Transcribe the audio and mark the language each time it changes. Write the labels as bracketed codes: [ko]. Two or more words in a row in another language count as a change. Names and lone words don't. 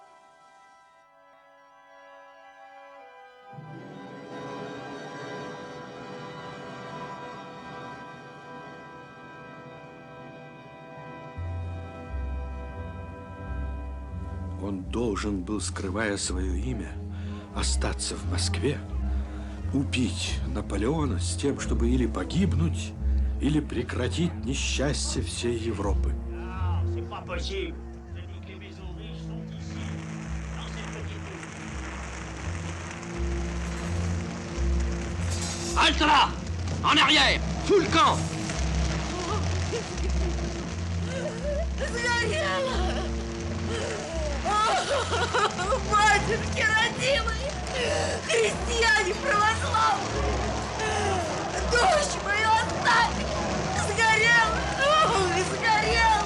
[ru] Он должен был, скрывая свое имя, остаться в Москве, убить Наполеона с тем, чтобы или погибнуть, или прекратить несчастье всей Европы. [fr] Halte là! En arrière! Tout le camp! [ru] Сгорела! Батюшки родимые! Христиане православные! Дочь мою оставь! Сгорела! Ой, сгорела!